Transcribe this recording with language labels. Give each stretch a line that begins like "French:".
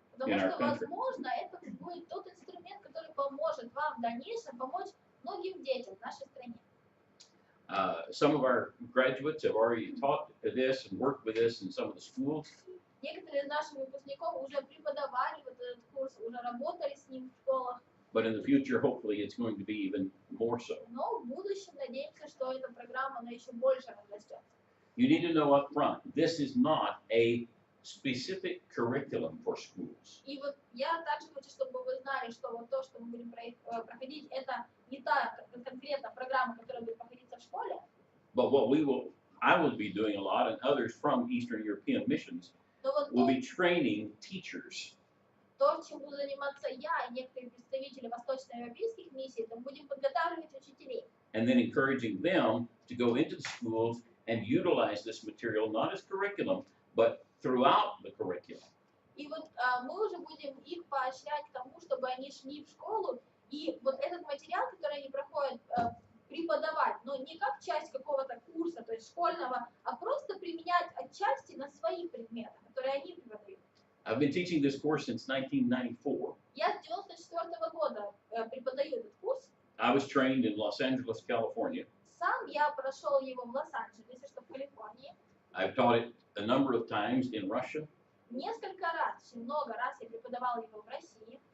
Russian: потому
English: in our
Russian: что,
English: country.
Russian: возможно, это будет тот инструмент, который поможет вам в дальнейшем помочь многим детям в нашей стране.
English: Some of our graduates have already taught this and worked with this in some of the schools.
Russian: Некоторые из наших выпускников уже преподавали вот этот курс, уже работали с ним в школах.
English: but in the future, hopefully, it's going to be even more so.
Russian: Но в будущем надеемся, что эта программа она еще больше разрастется.
English: You need to know up front, this is not a specific curriculum for schools.
Russian: И вот я также хочу, чтобы вы знали, что вот то, что мы будем проходить, это не та конкретно программа, которая будет проходиться в школе.
English: But what I will be doing a lot, and others from Eastern European missions
Russian: Но вот
English: will be training teachers.
Russian: то, чем буду заниматься я и некоторые представители восточноевропейских миссий, это будем подготавливать учителей.
English: And then encouraging them to go into the schools and utilize this material not as curriculum, but throughout the curriculum.
Russian: И вот мы уже будем их поощрять к тому, чтобы они шли в школу, и вот этот материал, который они проходят, преподавать, но не как часть какого-то курса, то есть школьного, а просто применять отчасти на своих предметах, которые они преподают.
English: I've been teaching this course since 1994.
Russian: Я с 1994 года преподаю этот курс.
English: I was trained in Los Angeles, California.
Russian: Сам я прошел его в Лос-Анджелесе, что в Калифорнии.
English: I've taught it a number of times in Russia.
Russian: Несколько раз, очень много раз я преподавал его в России.